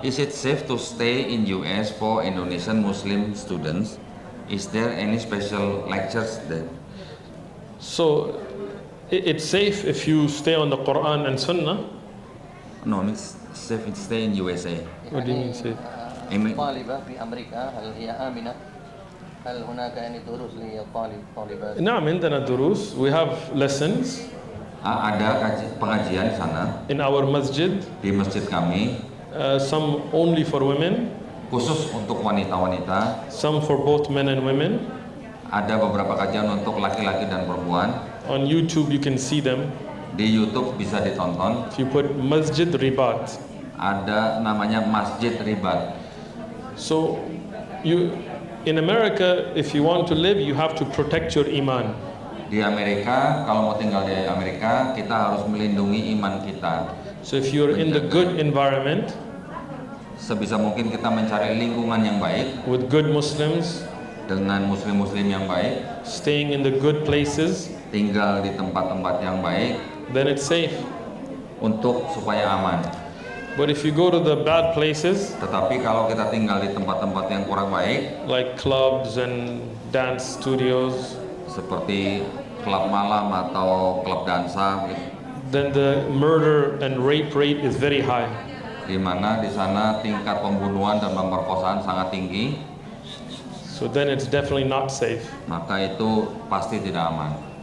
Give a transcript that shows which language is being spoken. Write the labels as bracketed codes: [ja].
[en] Is it safe to stay in US for Indonesian Muslim students? Is there any special lectures there? so it's safe if you stay on the Quran and Sunnah. No, it's safe to stay in USA. What do you mean safe? [ar] طالبة في أمريكا هل هي آمنة؟ هل هناك يعني دروس للطالبات؟ نعم عندنا دروس. [en] We have lessons [id] Ada pengajian di sana [en] in our masjid, [id] di masjid kami, [en] some only for women, [id] khusus untuk wanita-wanita. [en] some for both men and women. [id] Ada beberapa kajian untuk laki-laki dan perempuan. [en] On YouTube you can see them. [id] Di YouTube bisa ditonton. [en] If you put Masjid Ribat. [id] Ada namanya Masjid Ribat. [en] So in America, if you want to live, you have to protect your iman. [id] Di Amerika, kalau mau tinggal di Amerika, kita harus melindungi iman kita. [en] So if you're in the good environment [id] Sebisa mungkin kita mencari lingkungan yang baik [en] with good Muslims, [id] dengan muslim-muslim yang baik, [en] staying in the good places, [id] tinggal di tempat-tempat yang baik [en] then it's safe. [id] untuk supaya aman. [en] But if you go to the bad places, [id] Tetapi kalau kita tinggal di tempat-tempat yang kurang baik, [en] like clubs and dance studios, [id] seperti klub malam atau klub dansa, [en] then the murder and rape rate is very high. [id] di mana di sana tingkat pembunuhan dan pemerkosaan sangat tinggi, [en] So then it's definitely not safe. [id] maka itu pasti tidak aman.